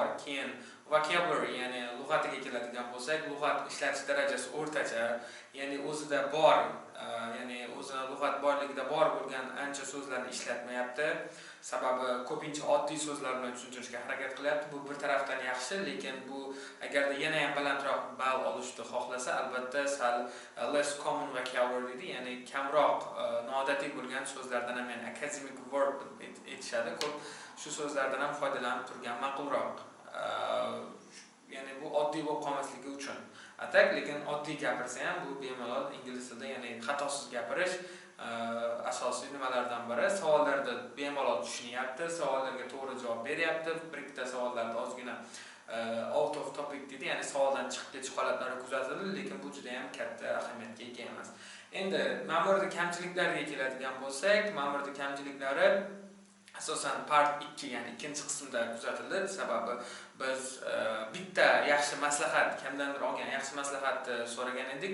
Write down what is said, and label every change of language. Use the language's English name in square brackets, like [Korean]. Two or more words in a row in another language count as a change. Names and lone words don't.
[Uzbek] Keyin vocabulary, ya'ni lug'atiga keladigan bo'lsak, lug'at ishlatish darajasi o'rtacha, ya'ni o'zida bor, ya'ni o'zida lug'at borligida bor bo'lgan ancha so'zlarni ishlatmayapti. Sababi ko'pincha oddiy so'zlar bilan tushuntirishga harakat qilyapti. Bu bir tarafdan yaxshi, lekin bu agarda yana ham balandroq ball olishni xohlasa, albatta sal [English] less common vocabulary [Uzbek] deydi, ya'ni kamroq noodatiy bo'lgan so'zlardan ham, ya'ni [English] academic word [Uzbek] aytishadi. Ko'p shu so'zlardan ham foydalanib turgan ma'qulroq. Ya'ni bu oddiy bo'lib qolmasligi uchun. Atak, lekin oddiy gapirsa ham bu bemalol ingliz tilida, ya'ni xatosiz gapirish asosiy nimalardan biri. Savollarda bemalol tushunyapti, savollarga to'g'ri javob beryapti. Bir ikkita savollarda ozgina [English] out of topic [Uzbek] deydi, ya'ni savoldan chiqib ketish holatlari kuzatildi, lekin bu juda ham katta ahamiyatga ega emas. Endi Mamurning kamchiliklariga keladigan bo'lsak, Mamurning kamchiliklari asosan part 2, ya'ni ikkinchi qismda kuzatildi. Sababi biz bitta yaxshi maslahat, kimdandir olgan yaxshi maslahatni so'ragan edik.